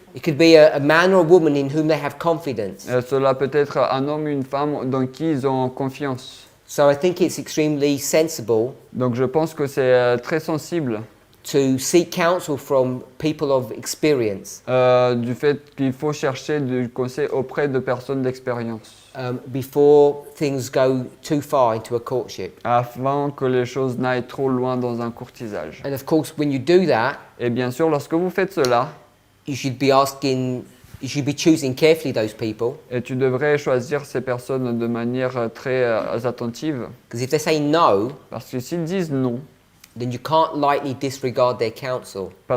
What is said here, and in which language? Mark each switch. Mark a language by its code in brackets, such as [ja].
[en] It could be a man or a woman in whom they have confidence. [fr] Cela peut être un homme ou une femme dans qui ils ont confiance. [en] So I think it's extremely sensible [fr] Donc je pense que c'est très sensible [en] to seek counsel from people of experience [fr] du fait qu'il faut chercher du conseil auprès de personnes d'expérience [en] before things go too far into a courtship. [fr] avant que les choses n'aillent trop loin dans un courtisage. [en] And of course, when you do that, [fr] Et bien sûr, lorsque vous faites cela, [en] you should be choosing carefully those people. [fr] et tu devrais choisir ces personnes de manière très attentive, [en] Because if they say no, [fr] parce que s'ils disent non, [en] then you can't lightly disregard their counsel.